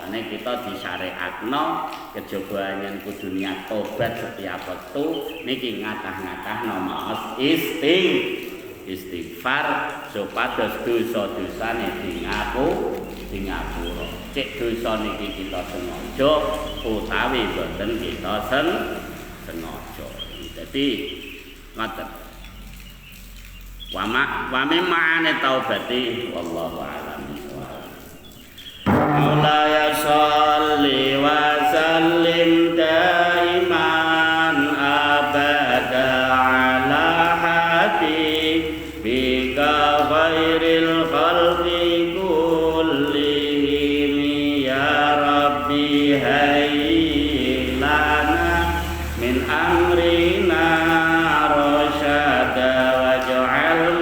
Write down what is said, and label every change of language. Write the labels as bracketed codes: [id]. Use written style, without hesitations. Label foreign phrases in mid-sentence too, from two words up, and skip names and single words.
[jv] Ane kita disyariatno kejaba yen kudu niat tobat setiap wektu niki ngatah-ngatahno maos istighfar supados dosa-dosane dingapura. Cek dosa niki kita sengaja utawi boten kita sengaja. Dadi ngoten. [ar] ومما توبة والله أعلم. مولاي صل وسلم دائما أبدا على حبيبك خير الخلق كلهم يا رب هيئ لنا من أمرنا رشدا واجعل